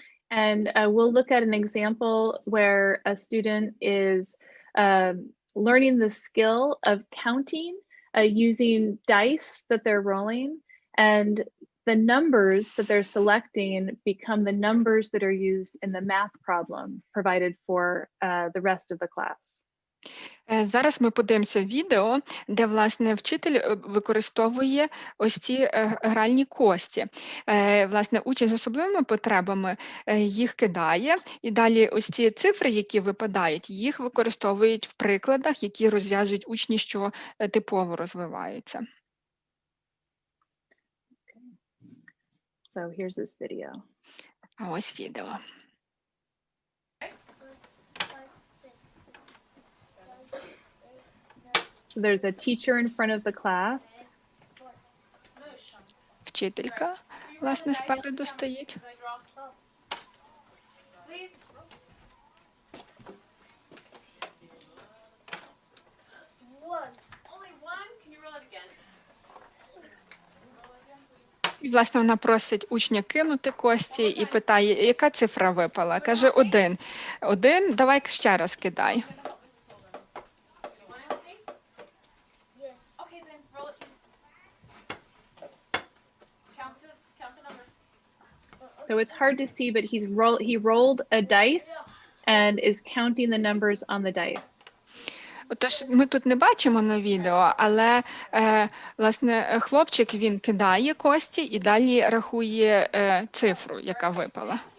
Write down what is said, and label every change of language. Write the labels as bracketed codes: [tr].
[en] And we'll look at an example where a student is learning the skill of counting using dice that they're rolling, and the numbers that they're selecting become the numbers that are used in the math problem provided for the rest of the class. [uk] Зараз ми подивимося відео, де, власне, вчитель використовує ось ці гральні кості. Власне, учень з особливими потребами їх кидає, і далі ось ці цифри, які випадають, їх використовують в прикладах, які розв'язують учні, що типово розвиваються. [en] So here's this video. [uk] А ось відео. [en] So there's a teacher in front of the class. [uk] Вчителька, власне, спереду стоїть. [en] Only one? Can you roll it again? [uk] І, власне, вона просить учня кинути кості і питає, яка цифра випала? Каже, 1. 1, давай ще раз кидай. [en] So it's hard to see, but he rolled a dice and is counting the numbers on the dice. [uk] Отож, ми тут не бачимо на відео, але, власне, хлопчик, він кидає кості і далі рахує цифру, яка випала.